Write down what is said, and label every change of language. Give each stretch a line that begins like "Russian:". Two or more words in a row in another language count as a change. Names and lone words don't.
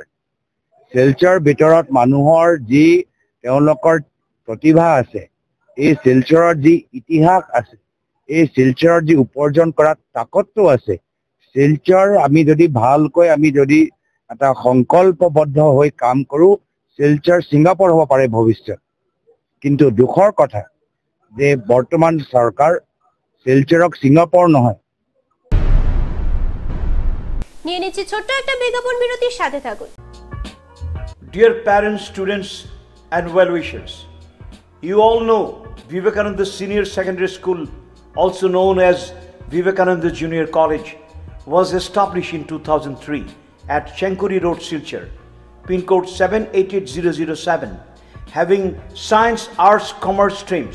Assamese: শিলচৰ ভিতৰত মানুহৰ যি তেওঁলোকৰ প্ৰতিভা আছে, এই শিলচৰৰ যি ইতিহাস আছে, এই শিলচৰৰ যি উপাৰ্জন কৰাৰ তাকতটো আছে, শিলচৰ আমি যদি ভালকৈ আমি যদি এটা সংকল্পবদ্ধ হৈ কাম কৰোঁ, শিলচৰ ছিংগাপুৰ হ'ব পাৰে ভৱিষ্যত। কিন্তু দুখৰ কথা যে বৰ্তমান চৰকাৰ শিলচৰক ছিংগাপুৰ নহয়।
Bangla: নিয়ে নিচ্ছি ছোট্ট একটা বিজ্ঞাপন বিরতির সাথে থাকুন।
English: Dear parents, students and well-wishers, you all know Vivekananda Senior Secondary School, also known as Vivekananda Junior College, was established in 2003 at Chenkuri Road, Silchar, pin code 788007, having science, arts, commerce streams.